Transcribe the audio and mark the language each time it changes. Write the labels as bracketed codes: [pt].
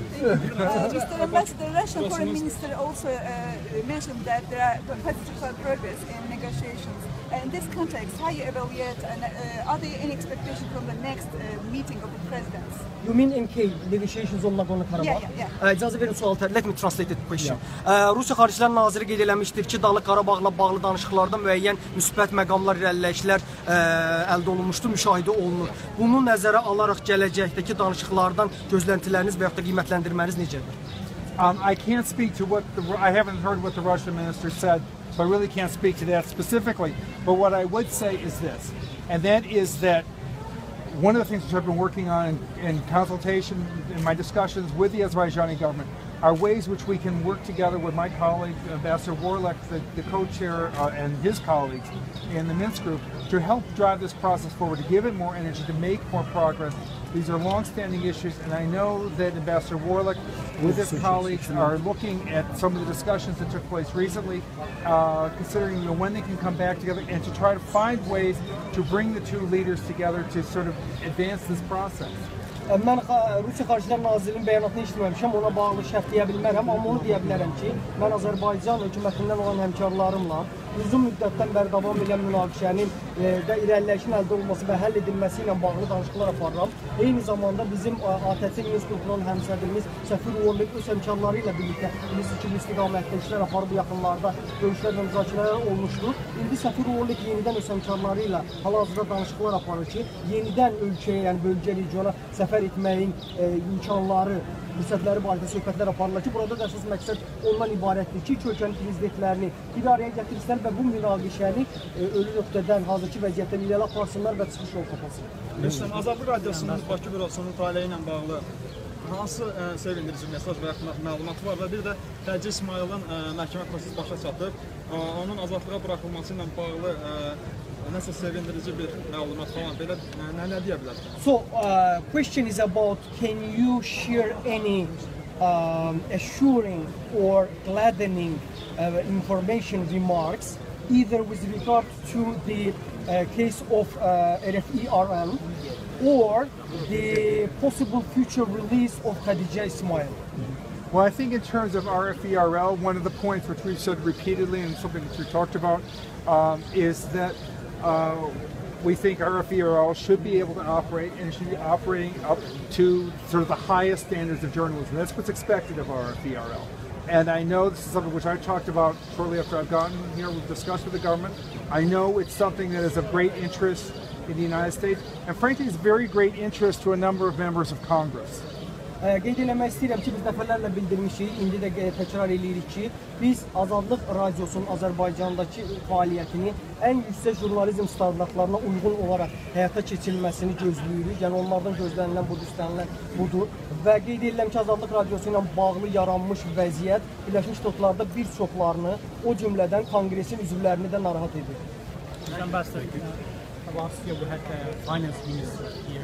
[en] Mr. Ambassador, Russian Foreign Minister also mentioned that there are positive progress in negotiations. In this context, how you evaluate and are there any expectations from the next meeting of the presidents? You mean MK, negotiations on Nagorno-Karabakh? Yeah. [az] İcazə verin sual tərəf. [en] Let me translate the question. [az] Rusiya Xaricilər Naziri qeyd eləmişdir ki, Dağlıq Qarabağla bağlı danışıqlarda müəyyən müsbət məqamlar, irəliləyişlər əldə olunmuşdur, müşahidə olunur. Bunu nəzərə alaraq gələcəkdəki danışıqlardan gözləntiləriniz və yaxud da qiymətləndirməniz necədir? [en] I can't speak to I haven't heard what the Russian minister said, so I really can't speak to that specifically. But what I would say is this, and that is that one of the things which I've been working on in consultation, in my discussions with the Azerbaijani government, are ways which we can work together with my colleague, Ambassador Warlick, the co-chair, and his colleagues in the Minsk group to help drive this process forward, to give it more energy, to make more progress. These are long-standing issues, and I know that Ambassador Warlick, with his colleagues, are looking at some of the discussions that took place recently, considering when they can come back together and to try to find ways to bring the two leaders together to sort of advance this process. [az] Mən Rusiya Xaricilər Nazirinin bəyanatını işləməmişəm, ona bağlı şərt deyə bilmərəm, amma onu deyə bilərəm ki, mən Azərbaycan hökumətindən olan həmkarlarımla uzun müddətdən bəri davam edən münaqişənin də irəliləyişin əldə olması və həll edilməsi ilə bağlı danışıqlar aparıram. Eyni zamanda bizim ATƏT Minsk qrupunun həmsədrimiz səfir öz həmkarları ilə birlikdə bilirsiniz ki, bu istiqamətdə işlər aparıb bu yaxınlarda görüşlər və müzakirələr olmuşdur. İndi səfir yenidən öz həmkarları ilə hal-hazırda danışıqlar aparır ki, yenidən ölkəyə, yəni bölgə, regiona səfər etməyin imkanları, fürsətləri barədə söhbətlər aparırlar ki, burada da əsas məqsəd ondan ibarətdir ki, iki ölkənin prezidentlərini bir araya gətirsinlər və bu münaqişəni ölü nöqtədən, hazırki vəziyyətdən irəli aparsınlar və çıxış yol tapasın. Məsələn, Azərbaycan Radiosunun Bakı bürosunun taleyi ilə bağlı hansı sevindirici mesaj və məlumat var və bir də Hacı İsmailin məhkəmə prosesi başa çatıb, onun azadlığa buraxılması ilə bağlı nəsə sevindirici bir məlumat falan belə nə deyə bilərsiniz? [en] So, question is about, can you share any assuring or gladdening information remarks either with regard to the case of RFERL or the possible future release of Khadija Ismail? Well, I think in terms of RFERL, one of the points which we've said repeatedly and something that we talked about is that we think RFERL should be able to operate and should be operating up to sort of the highest standards of journalism. That's what's expected of RFERL. And I know this is something which I talked about shortly after I've gotten here, we've discussed with the government. I know it's something that is of great interest in the United States, and frankly, it's very great interest to a number of members of Congress. [az] Qeyd eləmək istəyirəm ki, biz dəfələrlə bildirmişik, indi də təkrar eləyirik ki, biz Azadlıq Radiosunun Azərbaycandakı fəaliyyətini ən yüksək jurnalizm standartlarına uyğun olaraq həyata keçirilməsini gözləyirik. Yəni onlardan gözlənilən budur, istənilən budur. Və qeyd edirəm ki, Azadlıq Radiosu ilə bağlı yaranmış vəziyyət Birləşmiş Ştatlarda bir çoxlarını, o cümlədən Konqresin üzvlərini də narahat edir. [en] Ambassador, I'll ask you about finance minister here.